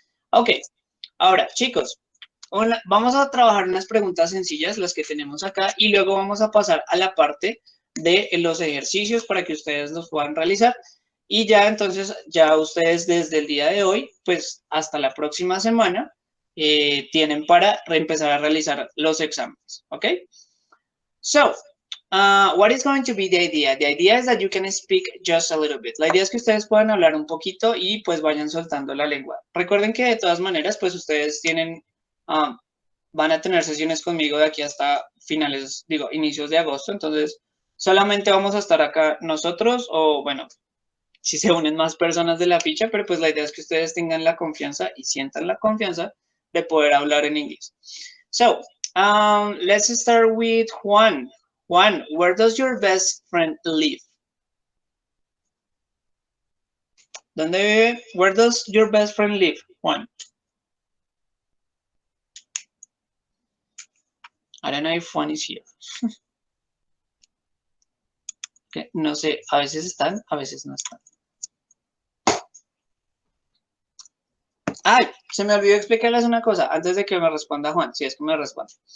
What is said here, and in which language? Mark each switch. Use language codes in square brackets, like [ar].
[es] Ok, ahora, chicos, vamos a trabajar unas preguntas sencillas, las que tenemos acá, y luego vamos a pasar a la parte de los ejercicios para que ustedes los puedan realizar. Y ya entonces, ya ustedes desde el día de hoy, pues hasta la próxima semana, tienen para empezar a realizar los exámenes, ¿ok? [en] So, what is going to be the idea? The idea is that you can speak just a little bit. [es] La idea es que ustedes puedan hablar un poquito y pues vayan soltando la lengua. Recuerden que de todas maneras, pues ustedes tienen, van a tener sesiones conmigo de aquí hasta finales, digo, inicios de agosto. Entonces, solamente vamos a estar acá nosotros o, bueno, si se unen más personas de la ficha, pero pues la idea es que ustedes tengan la confianza y sientan la confianza de poder hablar en inglés. [en] So, let's start with Juan. Juan, where does your best friend live? [es] ¿Dónde vive? [en] Where does your best friend live, Juan? I don't know if Juan is here. [es] No sé, a veces están, a veces no están. Ay, se me olvidó explicarles una cosa antes de que me responda Juan, si es que me responde.